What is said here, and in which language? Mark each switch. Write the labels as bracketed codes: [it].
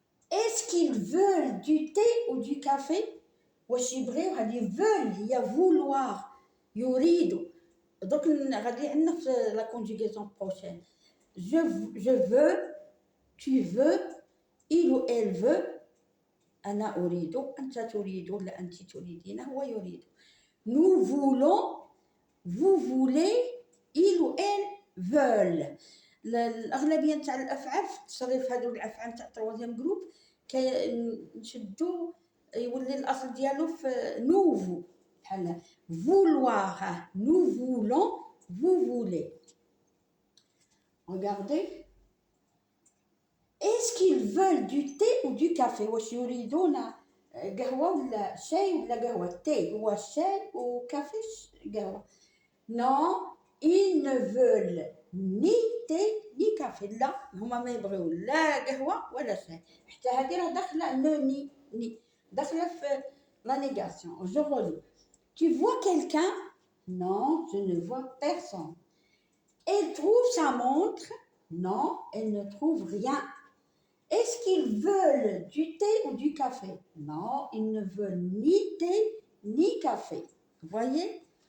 [fr] Est-ce qu'ils veulent du thé ou du café؟ [ar] واش يبغيو؟ هذه [fr] veulent [ar] هي [fr] vouloir، [ar] يريدوا. دوك غادي عندنا في لا [fr] conjugaison prochaine. Je veux, tu veux, il ou elle veut. [ar] أنا أريد، أنت تريد، ولا أنت تريدين، هو يريد. [fr] Nous voulons، vous voulez، il ou elle veulent. [ar] الأغلبية نتاع الأفعال في التصريف، هادو الأفعال نتاع التروازيام جروب كنشدو يولي الأصل ديالو في نوفو، بحال vouloir. [fr] Nous voulons، vous voulez. Regardez. Est-ce qu'ils veulent du thé ou du café؟ [ar] واش يريدون قهوة ولا شاي ولا قهوة؟ تي هو الشاي وكافي قهوة. [fr] Non, ils ne veulent ni thé ni café. [ar] لا، هما ما يبغيو لا قهوة ولا شاي. حتى هذه راه داخلة ني داخلة في la négation. [fr] Je relis. Tu vois quelqu'un؟ Non, je ne vois personne. Elle trouve sa montre? Non, elle ne trouve rien. Est-ce qu'ils veulent du thé ou du café? Non, ils ne veulent ni thé ni café. Vous voyez?